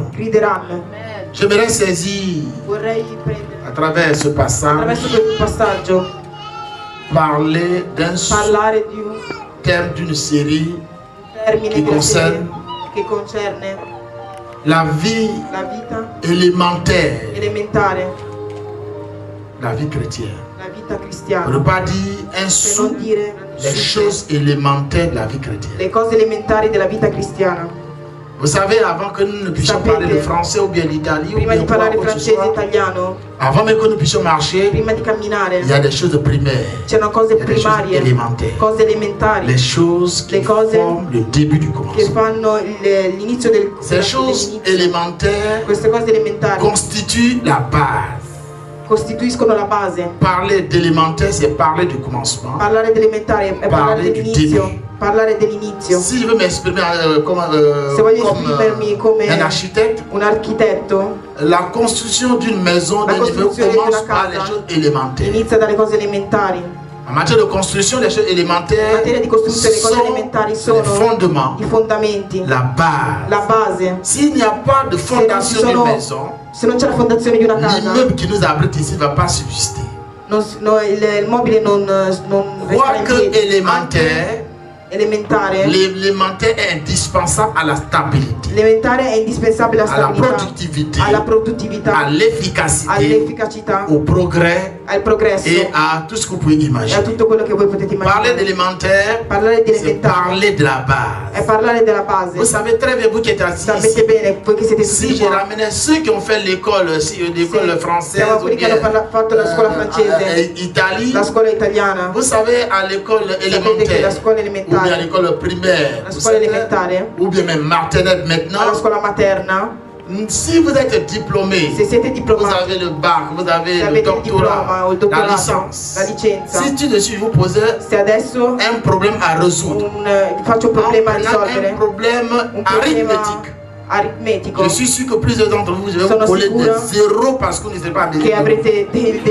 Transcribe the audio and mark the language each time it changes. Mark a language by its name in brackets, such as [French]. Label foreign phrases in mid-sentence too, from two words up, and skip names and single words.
[French] J'aimerais saisir à travers ce passage parler d'un thème d'une série qui concerne la vie élémentaire, la vie chrétienne. On ne peut pas dire un sou les choses élémentaires de la vie chrétienne. [Italian] Le cose elementari della vita cristiana. [French] Vous savez, avant que nous ne puissions parler le français ou bien l'italien, ou bien avant même que nous puissions marcher, il y a des choses primaires, il y a des choses élémentaires, les choses qui forment le début du commencement. Ces choses élémentaires constituent la base. [Italian] Costituiscono la base. [French] Parler d'élémentaire, c'est parler du commencement. [Italian] Parlare d'elementare è parlare dell'inizio. Parlare dell'inizio. [French] Si je veux m'exprimer comme un architecte, [Italian] un architetto, [French] la construction d'une maison d'un niveau commence par les choses élémentaires. [Italian] Inizia dalle cose elementari. [French] En matière de construction, les choses élémentaires sont les fondements, [Italian] i fondamenti, [French] la base. [Italian] La base. [French] S'il n'y a pas de fondation d'une maison, [Italian] se non c'è la fondazione di una casa, [French] l'immeuble qui nous abrite ici ne va pas subsister. [Italian] Il mobile non [French] Quoique élémentaire, l'élémentaire est indispensable à la stabilité, [Italian] l'élémentaire è indispensabile alla produttività, alla produttività, all'efficacità, [French] au progrès, [Italian] al progresso [French] et à tout ce que vous pouvez imaginer. [Italian] E a tutto quello che voi potete immaginare. [French] Parler d'élémentaire, c'est parler de la base. [Italian] È parlare della base. [French] Vous savez très bien, vous qui êtes assis [Italian] Sapete [French] ici, [Italian] bene, voi che siete [French] si je ramenais ceux qui ont fait l'école française ou bien [Italian] fatto la scuola francese, Italie, la scuola italiana, [French] vous savez, à l'école élémentaire, [Italian] la scuola elementare, [French] ou bien à l'école primaire, [Italian] la scuola elementare, [French] ou bien même maternelle maintenant, [Italian] la scuola materna, [French] si vous êtes diplômé, vous avez le bac, vous avez le doctorat, la licence. Si tout de suite vous posez un problème à résoudre, un problème arithmétique, je suis sûr que plusieurs d'entre vous, je vais vous coller des zéros parce que vous ne savez pas des zéros.